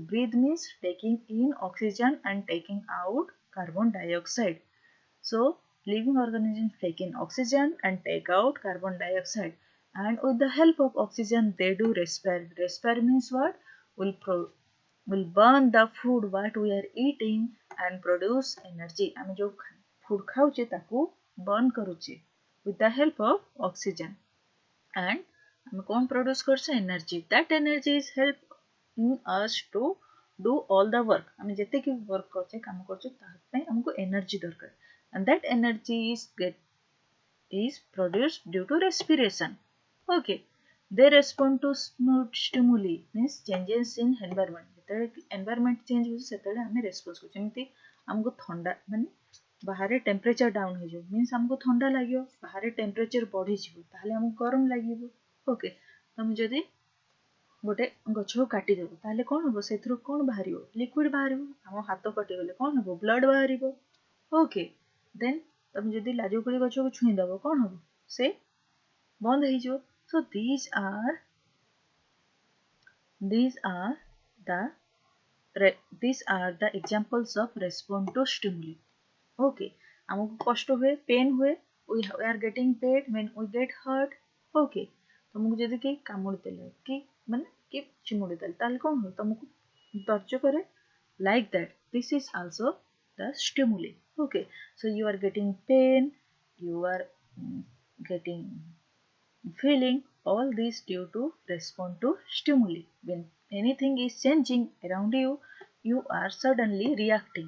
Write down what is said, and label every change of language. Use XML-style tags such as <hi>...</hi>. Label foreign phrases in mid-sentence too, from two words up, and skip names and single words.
<en>Breathe means taking in oxygen and taking out carbon dioxide. So living organisms take in oxygen and take out carbon dioxide. And with the help of oxygen, they do respire. Respire means what? Will burn the food what we are eating and produce energy.</en> <or>ଆମେ जो food ଖାଉଛେ ତାକୁ burn କରୁଛେ</or> <en>with the help of oxygen.</en> <or>And ଆମେ କଣ produce କରୁଛେ energy.</or> <en>That energy is helping us to do all the work.</en> <or>ଆମେ ଯେତିକି work କରୁଛେ କାମ କରୁଛେ ତା ପାଇଁ ଆମକୁ energy ଦରକାର.</or> <en>And that energy is produced due to respiration. Okay. They respond to stimuli means changes in environment.</en> <or>ଯେତେବେଳେ environment change ହେଉଛି ସେତେବେଳେ ଆମେ response କରୁଛୁ. ଯେମିତି ଆମକୁ ଥଣ୍ଡା ମାନେ ବାହାରେ</or> <en>temperature down</en> <or>ହେଇଯିବ ମିନ୍ସ ଆମକୁ ଥଣ୍ଡା ଲାଗିବ, ବାହାରେ ଟେମ୍ପରେଚର ବଢ଼ିଯିବ ତାହେଲେ ଆମକୁ ଗରମ ଲାଗିବ। ଓକେ, ତମେ ଯଦି ଗୋଟେ ଗଛକୁ କାଟିଦେବ ତାହେଲେ କ'ଣ ହେବ, ସେଥିରୁ କ'ଣ ବାହାରିବ, ଲିକ୍ୱିଡ଼ ବାହାରିବ। ଆମ ହାତ କଟିଗଲେ କ'ଣ ହେବ, ବ୍ଲଡ଼ ବାହାରିବ।</or> <en>okay, then</en> <or>ତମେ ଯଦି ଲାଜୁକୁଳି ଗଛକୁ ଛୁଇଁଦେବ କ'ଣ ହେବ, ସେ ବନ୍ଦ ହେଇଯିବ।</or> <en>So these are the examples of response to stimuli.</en> <or>Okay, ଆମକୁ କଷ୍ଟ ହୁଏ, ପେନ୍ ହୁଏ,</or> <en>we are getting pain when we get hurt.</en> <or>Okay, ତମକୁ ଯଦି କେହି କାମୁଡ଼ି ଦେଲେ କି ମାନେ କି ଚିମୁଡ଼ି ଦେଲେ ତାହେଲେ କ'ଣ ହୁଏ, ତମକୁ ଦର୍ଜ କରେ,</or> <en>like that. This is also the stimuli. Okay, so you are getting pain, you are getting feeling, all these due to respond to stimuli. When anything is changing around you, you are suddenly reacting.</en>